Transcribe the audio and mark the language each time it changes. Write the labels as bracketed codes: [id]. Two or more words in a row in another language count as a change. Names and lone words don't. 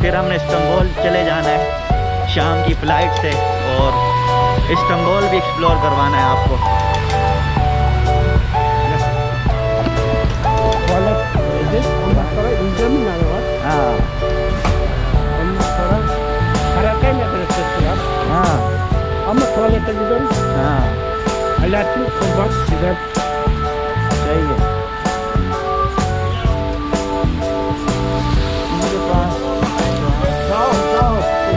[ur] پھر ہم نے استنبول چلے جانا ہے شام کی فلائٹ سے، اور استنبول بھی ایکسپلور کروانا ہے آپ کو. ہاں ہاں [tr] Ama tuvalete gidelim. [ur] हाँ [tr] Alaaddin Kurban güzel. [ur] صحیح ہے۔ ان کے پاس [tr] Sağ ol, sağ ol.